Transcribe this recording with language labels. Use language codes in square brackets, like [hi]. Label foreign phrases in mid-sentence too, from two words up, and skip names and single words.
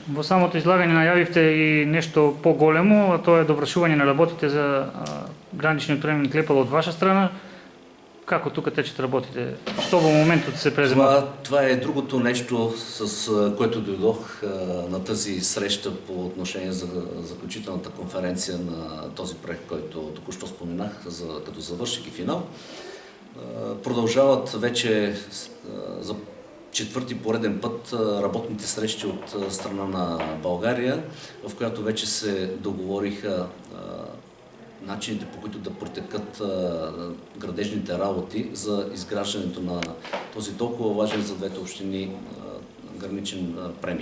[mk] Во самото излагање најавивте и нешто поголемо, а тоа е довршување на работите за граничниот премин Клепало од ваша страна. Како тука течат работите? Што во моментот се презема? [bg] Това е другото нещо, с което дойдох на тази среща по отношение за заключителната конференция на този проект, който току-що споменах, като завършик и финал. Продължават вече за четвърти пореден път работните срещи от страна на България, в която вече се договориха начините, по които да протекат градежните работи за изграждането на този толкова важен за двете общини граничен премин.